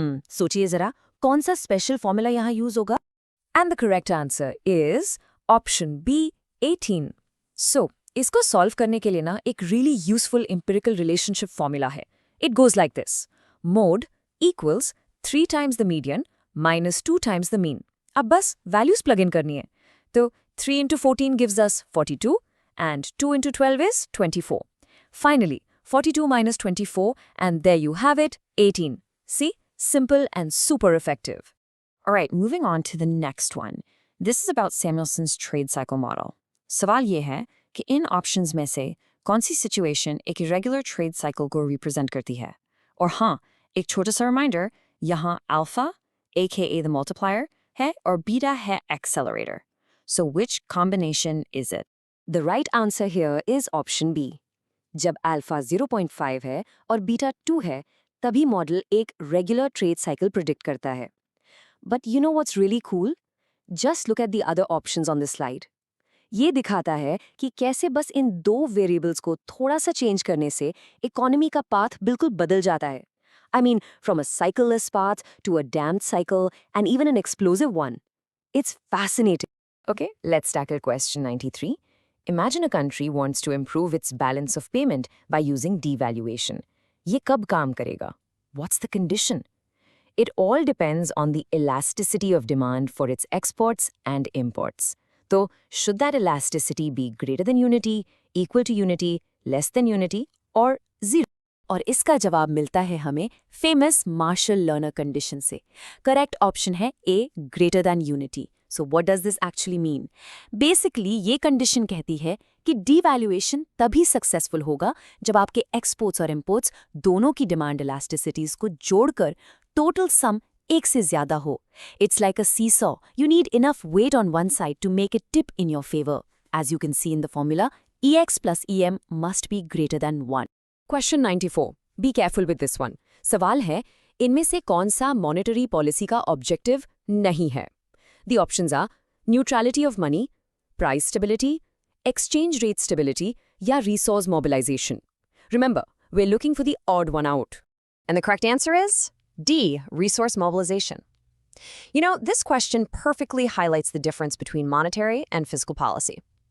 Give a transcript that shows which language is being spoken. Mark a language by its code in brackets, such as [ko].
[hi] सोचिए जरा, कौन सा स्पेशल फॉर्मूला यहाँ यूज होगा? [en] And the correct answer is option B, 18. So, [hi] इसको सॉल्व करने के लिए ना एक [en] really useful empirical relationship formula है. It goes like this. Mode equals 3 times the median minus 2 times the mean. [hi] अब बस values plug in करनी है. [en] तो 3 into 14 gives us 42 and 2 into 12 is 24. Finally, 42 minus 24 and there you have it, 18. See? Simple and super effective. Alright, moving on to the next one. This is about Samuelson's trade cycle model. [hi] सवाल ये है कि इन options में से कौन सी situation एक irregular trade cycle को represent करती है? और हाँ, एक छोटा सा reminder, यहाँ alpha, [en] aka the multiplier, [hi] है और beta है accelerator. [en] So which combination is it? The right answer here is option B. [hi] जब अल्फा 0.5 है और बीटा 2 है, तभी मॉडल एक रेगुलर ट्रेड साइकिल प्रिडिक्ट करता है। [en] But you know what's really cool? Just look at the other options on this slide. [hi] ये दिखाता है कि कैसे बस इन दो वेरिएबल्स को थोड़ा सा चेंज करने से इकोनॉमी का पाथ बिल्कुल बदल जाता है। [en] I mean, from a cycleless path to a damped cycle and even an explosive one. It's fascinating. Okay, let's tackle question 93. Imagine a country wants to improve its balance of payment by using devaluation. ये कब काम करेगा? What's the condition? It all depends on the elasticity of demand for its exports and imports. So, should that elasticity be greater than unity, equal to unity, less than unity, or zero? [hi] और इसका जवाब मिलता है हमें famous Marshall-Lerner condition से. [en] Correct option है A, greater than unity. So what does this actually mean? [hi] Basically, ये condition कहती है कि devaluation तभी successful होगा जब आपके exports और imports दोनों की demand elasticities को जोड़कर total sum एक से ज़्यादा हो. [en] It's like a seesaw. You need enough weight on one side to make it tip in your favor. As you can see in the formula, EX plus EM must be greater than 1. Question 94. Be careful with this one. [hi] सवाल है, इनमें से कौन सा monetary policy का objective नहीं है? [en] The options are neutrality of money, price stability, exchange rate stability, या resource mobilization. Remember, we're looking for the odd one out. And the correct answer is D, resource mobilization. This question perfectly highlights the difference between monetary and fiscal policy.